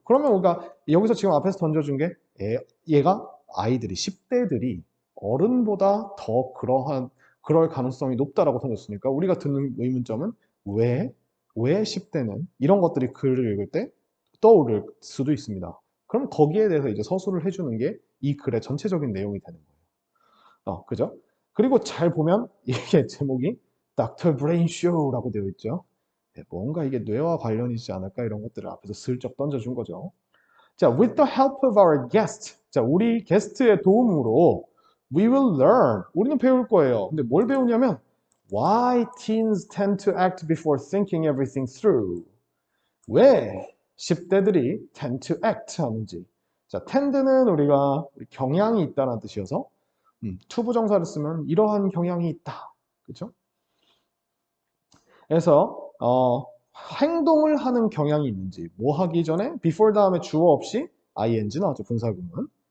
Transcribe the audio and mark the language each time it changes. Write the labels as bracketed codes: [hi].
[ko] 그러면 우리가 여기서 지금 앞에서 던져준 게 얘가 아이들이 10대들이 어른보다 더 그럴 가능성이 높다라고 던졌으니까 우리가 듣는 의문점은 왜 10대는 이런 것들이 글을 읽을 때 떠오를 수도 있습니다. 그럼 거기에 대해서 이제 서술을 해주는 게 이 글의 전체적인 내용이 되는 거예요. 그죠? 그리고 잘 보면 이게 제목이 Dr. Brain Show라고 되어 있죠. 뭔가 이게 뇌와 관련이 있지 않을까 이런 것들을 앞에서 슬쩍 던져준 거죠. [en] 자, with the help of our guest. [ko] 자, 우리 게스트의 도움으로 [en] we will learn. [ko] 우리는 배울 거예요. 근데 뭘 배우냐면 [en] why teens tend to act before thinking everything through. [ko] 왜 10대들이 [en] tend to act [ko] 하는지. 자, tend는 우리가 경향이 있다는 뜻이어서 to 부정사를 쓰면 이러한 경향이 있다. 그렇죠? 그래서 행동을 하는 경향이 있는지 뭐 하기 전에 before 다음에 주어 없이 ing 나왔죠. 분사구문.